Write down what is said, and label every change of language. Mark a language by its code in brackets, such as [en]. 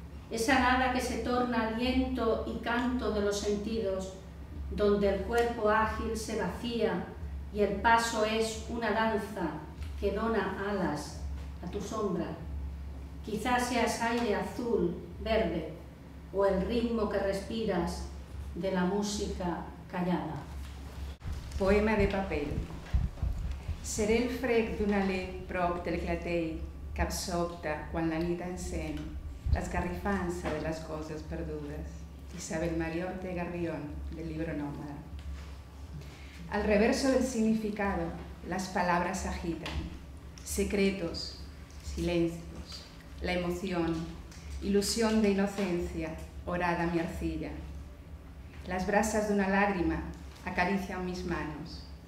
[es] Esa nada que se torna aliento y canto de los sentidos, donde el cuerpo ágil se vacía y el paso es una danza que dona alas a tu sombra. Quizás seas aire azul, verde, o el ritmo que respiras de la música callada. [ca] Poema de paper. Seré el frec d'una llet prop del clatell que absorta quan la nit encén l'esgarrifança de les coses perdudes. [es] Isabel María Ortega Rión, del libro Nómada. Al reverso del significado, las palabras agitan, secretos, silencios, la emoción, ilusión de inocencia, orada mi arcilla. Las brasas de una lágrima acarician mis manos.